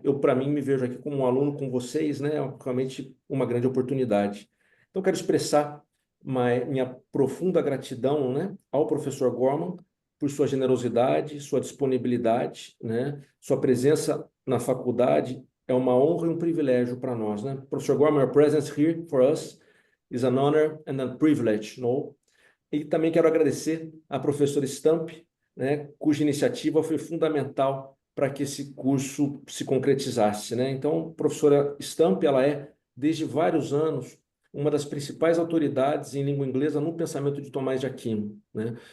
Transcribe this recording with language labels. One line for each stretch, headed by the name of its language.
Portuguese: Eu, para mim, me vejo aqui como um aluno com vocês, né? É realmente uma grande oportunidade. Então, quero expressar minha profunda gratidão, né, ao professor Gorman por sua generosidade, sua disponibilidade, né, sua presença na faculdade. É uma honra e um privilégio para nós, né?
English: Professor Gorman, your presence here for us is an honor and a privilege, no?
Portuguese: E também quero agradecer à professora Stump, né, cuja iniciativa foi fundamental para que esse curso se concretizasse, né? Então, a professora Stump, ela é, desde vários anos, uma das principais autoridades em língua inglesa no pensamento de Tomás de Aquino, né?